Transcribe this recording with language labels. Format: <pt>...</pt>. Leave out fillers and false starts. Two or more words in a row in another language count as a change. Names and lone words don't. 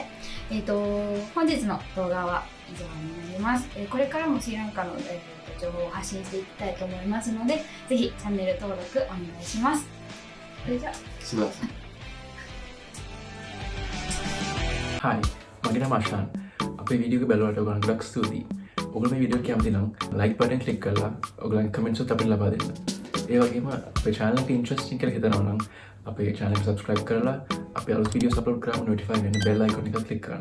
<ja>本日の動画は以上になります。これからもスリランカの、情報を発信していきたいと思いますので、ぜひチャンネル登録お願いします。それじゃあ。すみません。</ja> <en>Hi,</en> <si>මගේ නම අශාන්. අපේ වීඩියෝ එක බලුවාට ඔයගොල්ලන්ට ගොඩක් ස්තුතියි. ඔයගොල්ලෝ මේ වීඩියෝ එක කැමති නම්</si> <en>like button click</en> <si>කරලා ඔයගොල්ලන්ගේ comments උත් අපිට ලබා දෙන්න. ඒ වගේම අපේ channel එක interesting කියලා හිතනවා නම් අපේ channel එක subscribe කරලා අපේ අලුත්</si> <en>videos upload</en> <si>කරාම notify වෙන්න</si> <en>bell icon</en> <si>එක click කරන්න.</si>